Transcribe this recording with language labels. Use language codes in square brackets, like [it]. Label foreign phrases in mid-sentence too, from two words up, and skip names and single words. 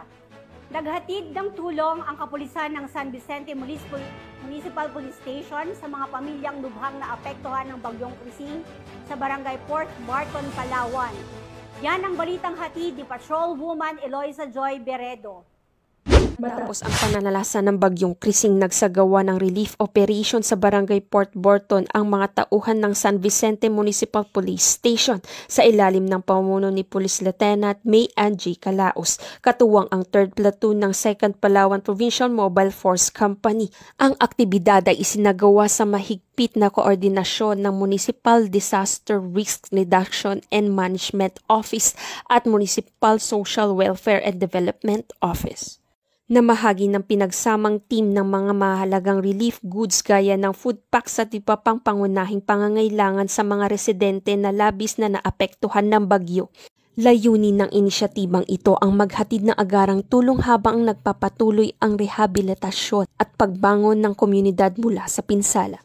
[tl] Naghatid ng tulong ang kapulisan ng San Vicente Municipal Police Station sa mga pamilyang lubhang naapektuhan ng Bagyong Krising sa Barangay Port Barton, Palawan. Yan ang balitang hatid ni Patrolwoman Eloisa Joy Beredo. Matapos ang pananalasa ng Bagyong Krising, nagsagawa ng [en] relief operation [tl] sa Barangay Port Barton ang mga tauhan ng San Vicente Municipal Police Station sa ilalim ng pamuno ni Police Lieutenant May Angie Calaos, katuwang ang 3rd Platoon ng 2nd Palawan Provincial Mobile Force Company. Ang aktibidad ay isinagawa sa mahigpit na koordinasyon ng Municipal Disaster Risk Reduction and Management Office at Municipal Social Welfare and Development Office. Namahagi ng pinagsamang team ng mga mahalagang [en] relief goods [tl] gaya ng [en] food packs [tl] at iba pang pangunahing pangangailangan sa mga residente na labis na naapektuhan ng bagyo. Layunin ng inisyatibang ito ang maghatid ng agarang tulong habang nagpapatuloy ang rehabilitasyon at pagbangon ng komunidad mula sa pinsala.